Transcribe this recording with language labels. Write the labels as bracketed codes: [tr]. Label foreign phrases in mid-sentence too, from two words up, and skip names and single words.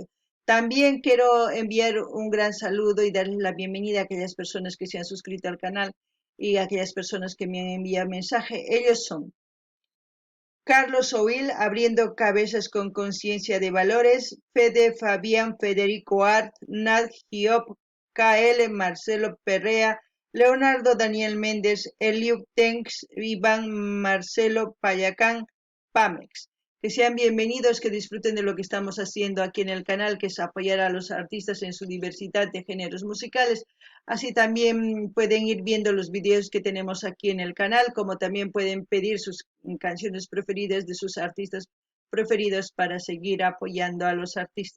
[es] También quiero enviar un gran saludo y darles la bienvenida a aquellas personas que se han suscrito al canal y a aquellas personas que me han enviado mensaje. Ellos son Carlos Oil, abriendo cabezas con conciencia de valores, Fede Fabián Federico Art, Nat Giop, KL Marcelo Perrea, Leonardo Daniel Méndez, Eliud Tenks, Iván Marcelo Payacán, Pamex. Que sean bienvenidos, que disfruten de lo que estamos haciendo aquí en el canal, que es apoyar a los artistas en su diversidad de géneros musicales. Así también pueden ir viendo los videos que tenemos aquí en el canal, como también pueden pedir sus canciones preferidas de sus artistas preferidos para seguir apoyando a los artistas.